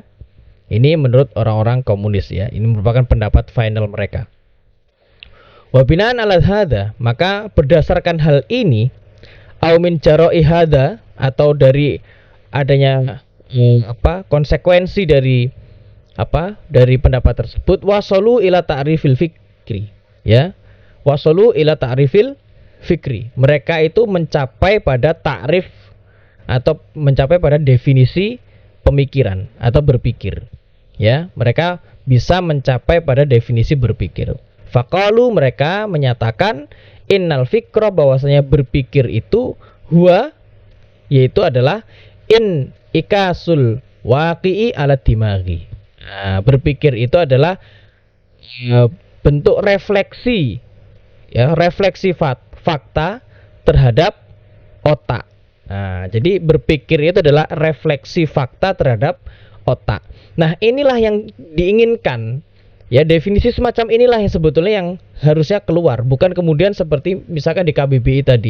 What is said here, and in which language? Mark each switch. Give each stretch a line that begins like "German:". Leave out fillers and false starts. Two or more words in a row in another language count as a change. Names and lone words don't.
Indonesian: Ini menurut orang-orang komunis ya. Ini merupakan pendapat final mereka.
Arabic: Wa binaan ala hadza,
Indonesian: maka berdasarkan hal ini,
Arabic: au min jara'i hadza,
Indonesian: atau dari adanya konsekuensi dari pendapat tersebut,
Arabic: wasalu ila ta'rifil fikri,
Indonesian: ya.
Arabic: Wasalu ila ta'rifil fikri.
Indonesian: Mereka itu mencapai pada ta'rif atau mencapai pada definisi pemikiran atau berpikir. Ya, mereka bisa mencapai pada definisi berpikir. Faqalu, mereka menyatakan
Arabic: innal fikra,
Indonesian: bahwasanya berpikir itu huwa, yaitu adalah
Arabic: in ikasul waqi'i ala dimaghi.
Indonesian: Nah, berpikir itu adalah bentuk refleksi ya, refleksi fakta terhadap otak. Nah, jadi berpikir itu adalah refleksi fakta terhadap otak. Nah, inilah yang diinginkan. Ya, definisi semacam inilah yang sebetulnya yang harusnya keluar, bukan kemudian seperti misalkan di KBBI tadi.